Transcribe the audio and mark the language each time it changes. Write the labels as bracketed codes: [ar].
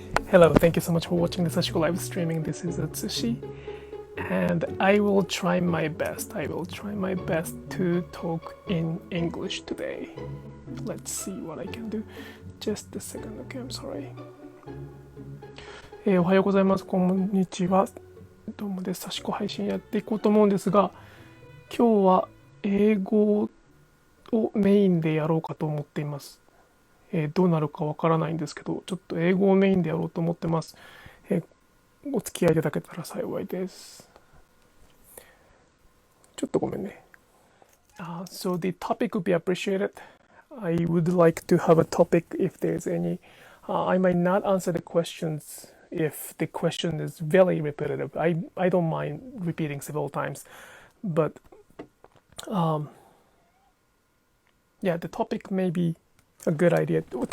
[en] Hello, thank you so much for watching the Sashiko Live Streaming. This is Sushi, and I will try my best to talk in English today. Let's see what I can do. Just a second, okay, I'm sorry. [ja] おはようございます。こんにちは。どうもです。 Sashiko配信やっていこうと思うんですが、今日は英語をメインでやろうかと思っています。どうなるかわからないんですけど、ちょっと英語をメインでやろうと思ってます。お付き合いいただけたら幸いです。ちょっとごめんね。 [en] So the topic would be appreciated. I would like to have a topic if there's any. I might not answer the questions if the question is very repetitive. I don't mind repeating several times, but yeah, the topic may be a good idea.